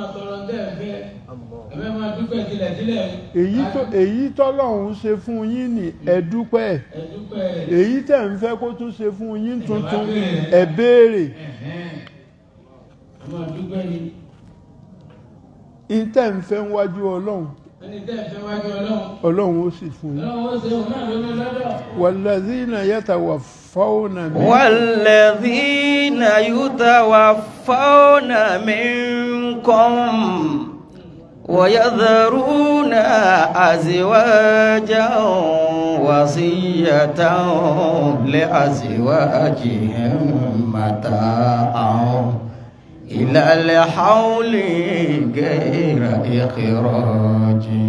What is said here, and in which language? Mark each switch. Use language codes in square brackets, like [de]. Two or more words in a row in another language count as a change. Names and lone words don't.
[yo] èyí tọ́lọ́run ṣe fún yín ní ẹ dúpẹ́ èyí tẹ́ ń fẹ́ kó tún ṣe fún yín tuntun ẹ béèrè. ìtẹ́ ń fẹ́ wájú ọlọ́run ọlọ́run ó sì fún yín. [ar] والذين يتوفون منكم ويذرون أزواجا وصية لأزواجهم متاعا إلى الحول غير إخراج